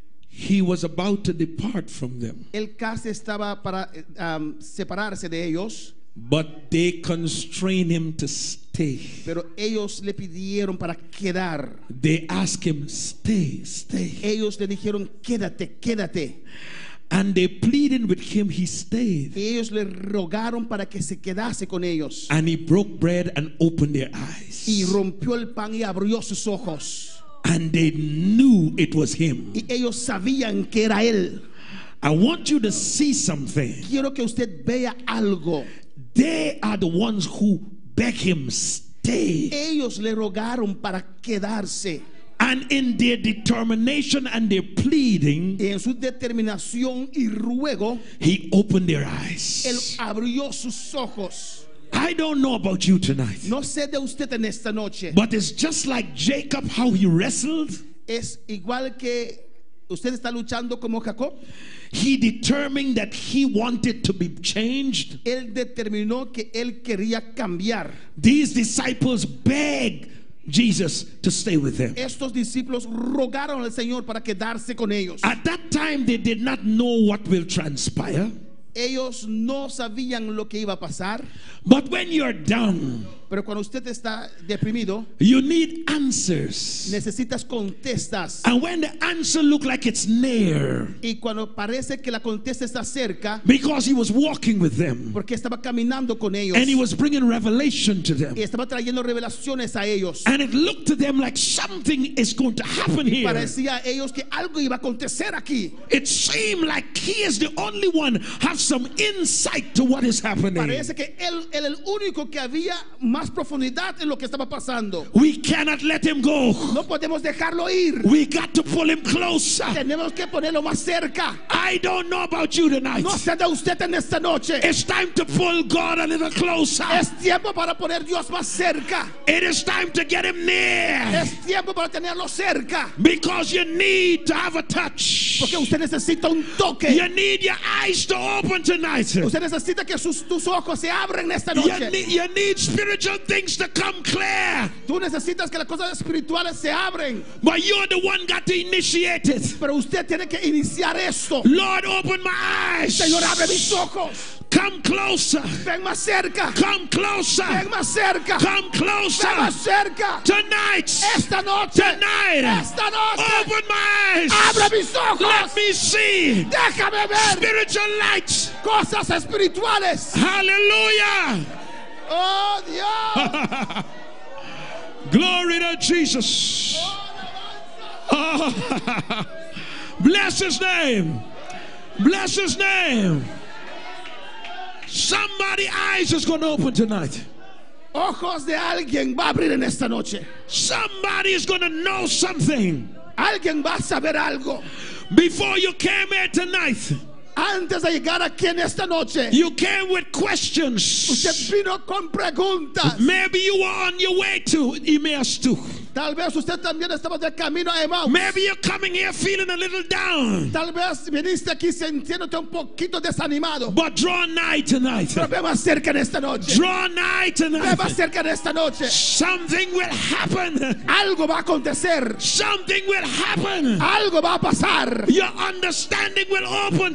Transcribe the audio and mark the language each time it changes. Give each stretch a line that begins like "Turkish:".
English: he was about to depart from them.
Spanish: él casi estaba para separarse de ellos,
English: But they constrained him to stay.
Spanish: pero ellos le pidieron para quedar.
English: They asked him, stay, stay.
Spanish: Ellos le dijeron, quédate, quédate.
English: And they pleaded with him, he stayed.
Spanish: Y ellos le rogaron para que se quedase con ellos.
English: And he broke bread and opened their eyes.
Spanish: Y rompió el pan y abrió sus ojos.
English: And they knew it was him.
Spanish: Y ellos sabían que era él.
English: I want you to see something.
Spanish: Quiero que usted vea algo.
English: They are the ones who beg him, stay.
Spanish: Ellos le rogaron para quedarse.
English: And in their determination and their pleading,
Spanish: Y en su determinación y ruego,
English: he opened their
Spanish: él
English: eyes.
Spanish: abrió sus ojos.
English: I don't know about you tonight,
Spanish: No sé de usted en esta noche.
English: but it's just like Jacob, how he wrestled.
Spanish: Es igual que usted está luchando como Jacob.
English: He determined that he wanted to be changed.
Spanish: Él determinó que él quería cambiar.
English: These disciples begged Jesus to stay with them.
Spanish: Estos discípulos rogaron al Señor para quedarse con ellos.
English: At that time, they did not know what will transpire.
Spanish: Ellos no sabían lo que iba a pasar.
English: But when you're down,
Spanish: Pero cuando usted está deprimido,
English: you need answers.
Spanish: necesitas contestas.
English: And when the answer look like it's near,
Spanish: Y cuando parece que la contesta está cerca,
English: because he was walking with them
Spanish: porque estaba caminando con ellos
English: and he was bringing revelation to them,
Spanish: y estaba trayendo revelaciones a ellos,
English: and it looked to them like something is going to happen here.
Spanish: parecía a ellos que algo iba a acontecer aquí.
English: It seemed like he is the only one have some insight to what is happening.
Spanish: Parece que él era el único que había más profundidad en lo que estaba pasando.
English: We cannot let him go.
Spanish: No podemos dejarlo ir.
English: We got to pull him closer.
Spanish: Tenemos que ponerlo más cerca.
English: I don't know about you tonight.
Spanish: No sé de usted en esta noche.
English: It's time to pull God a little closer.
Spanish: Es tiempo para poner Dios más cerca.
English: It is time to get him near,
Spanish: Es tiempo para tenerlo cerca.
English: because you need to have a touch.
Spanish: Porque usted necesita un toque.
English: You need your eyes to open tonight.
Spanish: Usted necesita que tus ojos se abran en esta noche.
English: You need spiritual things to come clear.
Spanish: Tú necesitas que las cosas espirituales se abren.
English: But you're the one got to initiate it.
Spanish: Pero usted tiene que iniciar esto.
English: Lord, open my eyes.
Spanish: Señor, abre mis ojos.
English: Come closer.
Spanish: Ven más cerca.
English: Come closer.
Spanish: Ven más cerca.
English: Come closer.
Spanish: Ven más cerca.
English: Tonight.
Spanish: Esta noche.
English: Tonight.
Spanish: Esta noche.
English: Open my eyes.
Spanish: Abre mis ojos.
English: Let me see.
Spanish: Déjame ver
English: Spiritual lights.
Spanish: cosas espirituales.
English: Hallelujah.
Spanish: Oh, Dios.
English: Glory to Jesus. Oh. Bless his name. Bless his name. Somebody's eyes is going to open tonight.
Spanish: Ojos de alguien va a abrir en esta noche.
English: Somebody is going to know something.
Spanish: Alguien va a saber algo.
English: Before you came here tonight,
Spanish: Antes de llegar aquí en esta noche,
English: you came with questions.
Spanish: usted vino con preguntas.
English: Maybe you were on your way to Emmaus too.
Spanish: Tal vez usted también estaba de camino a Emmaus.
English: Maybe you're coming here feeling a little down.
Spanish: Tal vez viniste aquí sintiéndote un poquito desanimado.
English: But draw nigh tonight.
Spanish: Pero ve más cerca en esta noche.
English: Draw nigh
Spanish: Ve más
English: tonight.
Spanish: cerca en esta noche.
English: Something will happen.
Spanish: Algo va a acontecer.
English: Something will happen.
Spanish: Algo va a pasar.
English: Your understanding will open